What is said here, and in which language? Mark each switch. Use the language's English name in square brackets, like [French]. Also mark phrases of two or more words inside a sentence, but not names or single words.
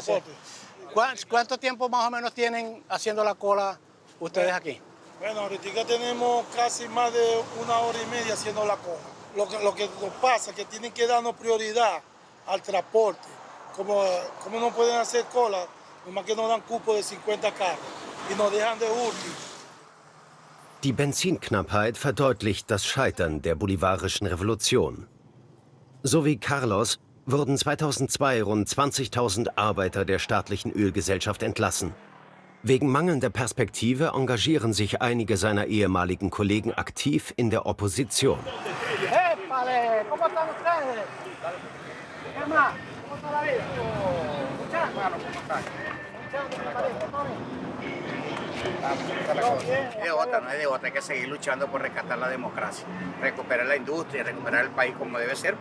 [Spanish] ¿Cuánto tiempo más o menos tienen haciendo la cola ustedes aquí? Bueno, ahorita tenemos casi más de 1 hora y media haciendo la cola. Lo que nos pasa es que tienen que darnos prioridad al transporte. Como no pueden hacer cola, nomás que nos dan cupo de 50 carros y nos dejan de último. [German] Die Benzinknappheit verdeutlicht das Scheitern der bolivarischen Revolution. So wie Carlos wurden 2002 rund 20.000 Arbeiter der staatlichen Ölgesellschaft entlassen. Wegen mangelnder Perspektive engagieren sich einige seiner ehemaligen Kollegen aktiv in der Opposition. [Spanish] No hay de otra, hay que seguir luchando por rescatar la democracia, recuperar la industria, recuperar el país como debe ser.